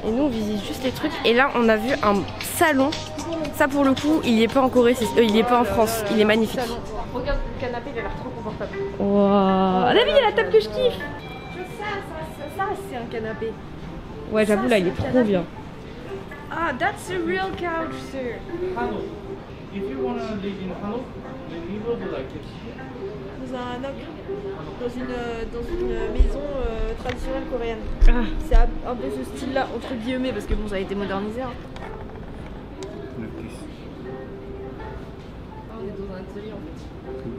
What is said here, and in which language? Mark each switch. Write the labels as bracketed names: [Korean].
[French] Et nous, on visite juste les trucs. Et là, on a vu un salon. Ça, pour le coup, il est pas en Corée, il est pas en France. Il est magnifique. Regarde le canapé, il a l'air trop confortable. Waouh. David, il y a la table que je kiffe. Ça, c'est un canapé. Ouais, j'avoue, là, il est trop bien. [English] Ah, that's a real couch, sir. Hello. If you wanna live in Hanok, then you will be like it. [French] Dans un Hanok, dans une maison traditionnelle coréenne. Ah. C'est un peu ce style-là, entre guillemets, parce que bon, ça a été modernisé. Hein. [English] Like this. [French] Ah, on est dans un atelier en fait.